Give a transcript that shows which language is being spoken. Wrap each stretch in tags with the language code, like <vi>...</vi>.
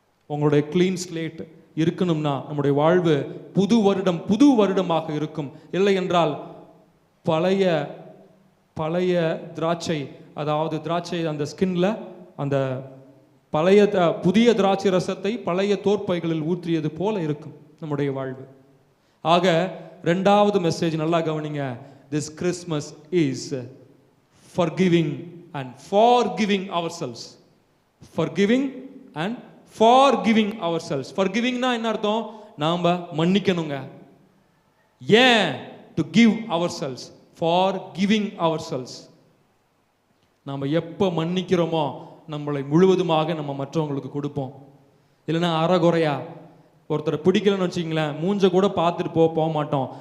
<ta>உங்களுடைய clean slate இருக்கணும்னா நம்முடைய வாழ்வு புது வருடமாக இருக்கும். இல்லை என்றால் பழைய பழைய திராட்சை, அதாவது திராட்சை அந்த ஸ்கின்ல அந்த பழைய புதிய திராட்சை ரசத்தை பழைய தோற்பைகளில் ஊற்றியது போல இருக்கும் நம்முடைய வாழ்வு. ஆக ரெண்டாவது மெசேஜ் நல்லா கவனிங்க.</ta> <en>This Christmas is forgiving and forgiving ourselves. Forgiving and forgiving ourselves.</en> <ta>Forgivingனா என்ன அர்த்தம்? நாம மன்னிக்கணுங்க. ஏன்?</ta> <en>to give ourselves. Forgiving ourselves.</en> <ta>நாம எப்ப மன்னிக்கிறோமோ நம்மளை முழுவதுமாக நம்ம மற்றவங்களுக்கு கொடுப்போம். இல்லைன்னா அறகுறையா ஒருத்தரை பிடிக்கலன்னு வச்சுங்களேன், மூஞ்ச கூட பார்த்துட்டு போக மாட்டோம்.</ta>